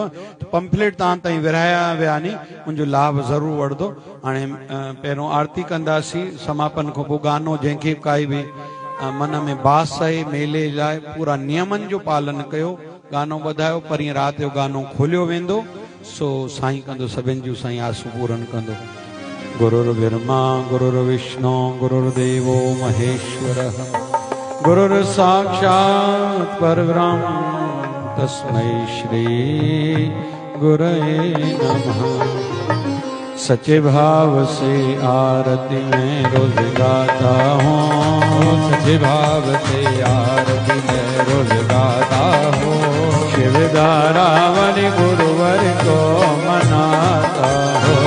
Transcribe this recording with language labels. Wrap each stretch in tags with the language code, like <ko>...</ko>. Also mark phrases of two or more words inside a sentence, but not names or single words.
<sd>पंपलेट तव्हां ताईं विरहाया विया नी, उनजो लाभ ज़रूरु वठंदो। हाणे पहिरियों आरती कंदासीं, समापन खां पोइ गानो, जंहिंखे काई बि मन में बास आहे मेले लाइ, पूरा नियमनि जो पालन कयो, गानो ॿुधायो। परीं राति जो गानो खोलियो वेंदो, सो साईं कंदो सभिनि जूं साईं आसूं पूरन कंदो।</sd> <sa>गुरुर्ब्रह्मा गुरुर्विष्णु गुरुर्देवो महेश्वरः गुरुर् साक्षात् परब्रह्म तस्मै श्री गुरवे नमः।</sa> <hi>सच्चे भाव से आरती में रोज गाता हूँ, सच्चे भाव से आरती में रोज गाता हूँ। शिवधारा वाले गुरुवर को मनाता हूँ,</hi>